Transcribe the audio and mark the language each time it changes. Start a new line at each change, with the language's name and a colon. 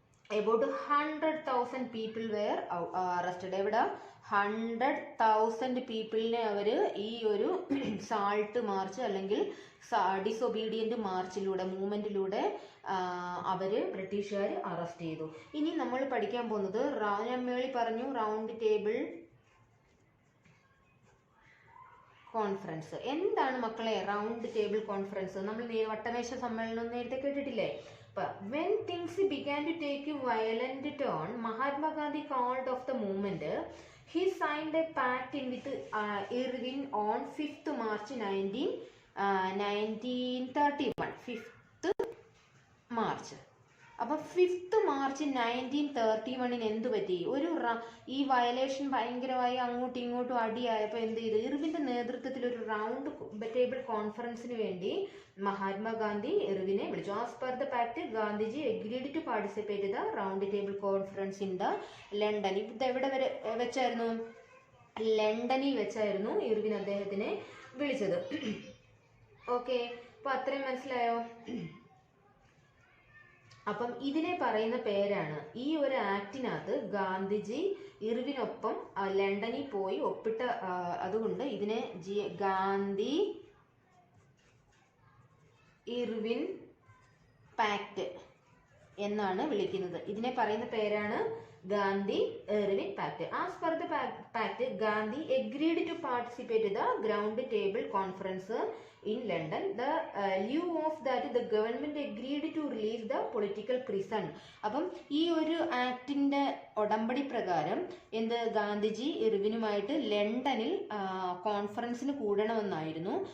English: about 100,000 people were arrested.
Malayalam: എവിടെ? 100,000 പീപ്പിളിനെ അവർ ഈ ഒരു സാൾട്ട് മാർച്ച് അല്ലെങ്കിൽ ഡിസൊബീഡിയന്റ് മാർച്ചിലൂടെ മൂവ്മെന്റിലൂടെ അവർ ബ്രിട്ടീഷുകാർ അറസ്റ്റ് ചെയ്തു. ഇനി നമ്മൾ പഠിക്കാൻ പോകുന്നത് ഞാൻ മേളിൽ പറഞ്ഞു റൗണ്ട് ടേബിൾ കോൺഫറൻസ്. എന്താണ് മക്കളെ റൗണ്ട് ടേബിൾ കോൺഫറൻസ്? നമ്മൾ വട്ടമേശ സമ്മേളനം നേരത്തെ കേട്ടിട്ടില്ലേ?
English: When things began to take a violent turn, Mahatma Gandhi called off the movement. He signed a pact with Irving on 5th March 1931. 5th March.
Malayalam: അപ്പം 5th March 1931 എന്ത് പറ്റി? ഒരു ഈ വയലേഷൻ ഭയങ്കരമായി അങ്ങോട്ടും ഇങ്ങോട്ടും അടിയായപ്പോൾ എന്ത് ചെയ്തു? ഇർവിൻ്റെ നേതൃത്വത്തിൽ ഒരു റൗണ്ട് ടേബിൾ കോൺഫറൻസിന് വേണ്ടി മഹാത്മാഗാന്ധി ഇർവിനെ വിളിച്ചു.
English: As per the pact Gandhiji agreed to participate the round table conference in the London.
Malayalam: ഇത് എവിടെ വരെ വെച്ചായിരുന്നു? ലണ്ടനിൽ വെച്ചായിരുന്നു ഇർവിൻ അദ്ദേഹത്തിനെ വിളിച്ചത്. ഓക്കെ, അപ്പോൾ അത്രയും മനസ്സിലായോ? അപ്പം ഇതിനെ പറയുന്ന പേരാണ്, ഈ ഒരു ആക്ടിനകത്ത് ഗാന്ധിജി ഇർവിനൊപ്പം ലണ്ടനിൽ പോയി ഒപ്പിട്ട, അതുകൊണ്ട് ഇതിനെ ഗാന്ധി ഇർവിൻ പാക്ട് എന്നാണ് വിളിക്കുന്നത്. ഇതിനെ പറയുന്ന പേരാണ് Gandhi Irwin pact.
English: As per the pact Gandhi agreed to participate the ground table conference in London. The lieu of that the government agreed to release the political prison.
Malayalam: അപ്പം ഈ ഒരു ആക്ടിന്റെ ഉടമ്പടി പ്രകാരം എന്ത് ഗാന്ധിജി ഇർവിനുമായിട്ട് ലണ്ടനിൽ കോൺഫറൻസിന് കൂടണമെന്നായിരുന്നു.